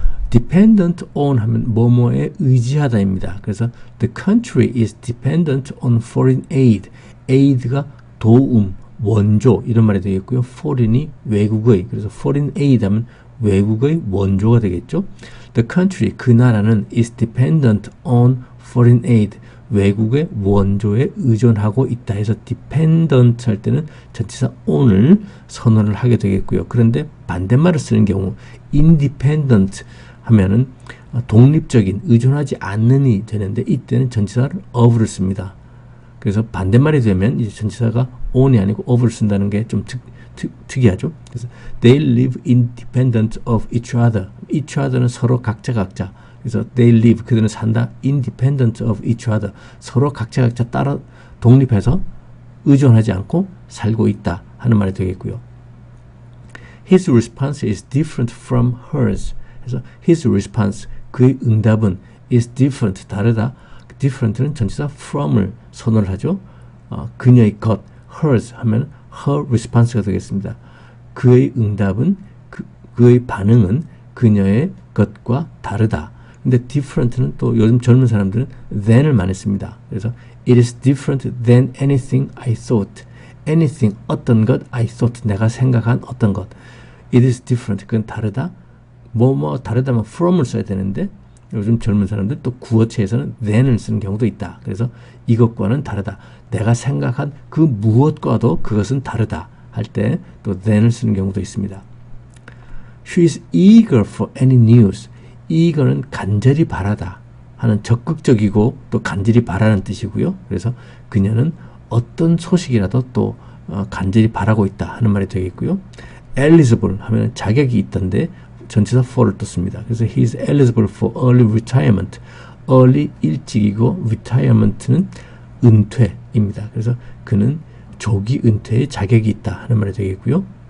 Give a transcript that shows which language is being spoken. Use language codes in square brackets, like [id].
[ko] dependent on 하면 뭐뭐에 의지하다입니다. 그래서 [en] the country is dependent on foreign aid. [ko] aid가 도움, 원조 이런 말이 되겠고요. foreign이 외국의, 그래서 foreign aid 하면 외국의 원조가 되겠죠. [en] The country, [ko] 그 나라는 [en] is dependent on foreign aid. [ko] 외국의 원조에 의존하고 있다 해서 dependent 할 때는 전치사 on을 선언을 하게 되겠고요. 그런데 반대말을 쓰는 경우 independent 하면은 독립적인, 의존하지 않는이 되는데 이때는 전치사를 of를 씁니다. 그래서 반대말이 되면 이제 전치사가 on이 아니고 of를 쓴다는 게 좀 특이하죠. 그래서 [en] they live independent of each other. [ko] each other는 서로 각자. 그래서 [en] they live, [ko] 그들은 산다, [en] independent of each other. [ko] 서로 각자 따라 독립해서 의존하지 않고 살고 있다 하는 말이 되겠고요. [en] His response is different from hers. [ko] 그래서 [en] his response, [ko] 그의 응답은 [en] is different, [ko] 다르다. different는 전치사 from을 선언을 하죠. 그녀의 것, hers 하면 her response가 되겠습니다. 그의 응답은, 그의 반응은 그녀의 것과 다르다. 근데 different는 또 요즘 젊은 사람들은 than을 많이 씁니다. 그래서 [en] it is different than anything I thought. [ko] anything, 어떤 것, [en] I thought, [ko] 내가 생각한 어떤 것. [en] it is different, [ko] 그건 다르다. 뭐 다르다면 from을 써야 되는데 요즘 젊은 사람들 또 구어체에서는 than을 쓰는 경우도 있다. 그래서 이것과는 다르다. 내가 생각한 그 무엇과도 그것은 다르다 할 때 또 than을 쓰는 경우도 있습니다. [en] She is eager for any news. [ko] eager는 간절히 바라다 하는 적극적이고 또 간절히 바라는 뜻이고요. 그래서 그녀는 어떤 소식이라도 또 간절히 바라고 있다 하는 말이 되겠고요. eligible 하면 자격이 있던데 전치사 for를 또 씁니다. 그래서 [en] he is eligible for early retirement. [ko] early 일찍이고 retirement는 은퇴입니다. 그래서 그는 조기 은퇴의 자격이 있다 하는 말이 되겠고요.